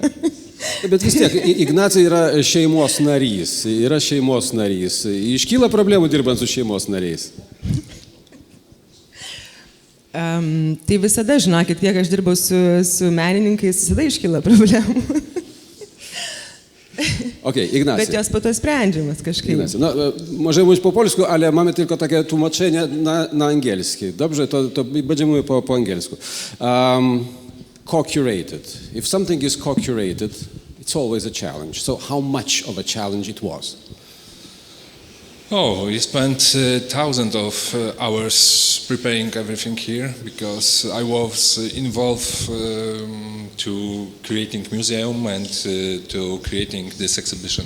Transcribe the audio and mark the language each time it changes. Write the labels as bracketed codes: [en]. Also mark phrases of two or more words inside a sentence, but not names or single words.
[lt] Bet vis tiek, Ignacija yra šeimos narys. Iškyla problemų dirbant su šeimos nariais? Tai visada, žinokit, kiek aš dirbau su menininkais, visada iškyla problemų. [en] Okay, Ignacja. [lt] Bet jos po to sprendžiamas kažkaip. [pl] Ignacja, no, może mówić po polsku, ale mamy tylko takie tłumaczenie na angielski. Dobrze, to będziemy mówić po angielsku. [en] Co-curated. If something is co-curated, it's always a challenge. So how much of a challenge it was? Oh, we spent thousands of hours preparing everything here because I was involved to creating museum and to creating this exhibition.